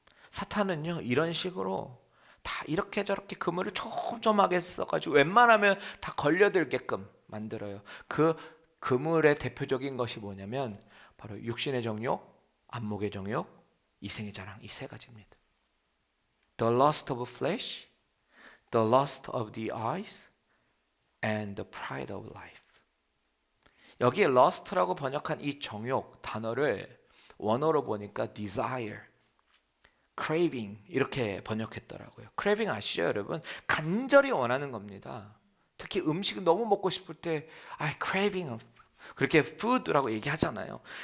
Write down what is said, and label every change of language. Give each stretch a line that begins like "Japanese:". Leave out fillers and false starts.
Korean: 사탄은요, 이런 식으로 다 이렇게 저렇게 그물을 촘촘하게 써가지고 웬만하면 다 걸려들게끔 만들어요. 그 그물의 대표적인 것이 뭐냐면 바로 육신의 정욕, 안목의 정욕, 이생의 자랑, 이 세 가지입니다.
English: The lust of flesh, the lust of the eyes, and the pride of life.
Korean: 여기에 lust라고 번역한 이 정욕 단어를 원어로 보니까 desire, craving 이렇게 번역했더라고요. craving 아시죠, 여러분? 간절히 원하는 겁니다. 특히 음식을 너무 먹고 싶을 때 craving, 그렇게 food라고 얘기하잖아요.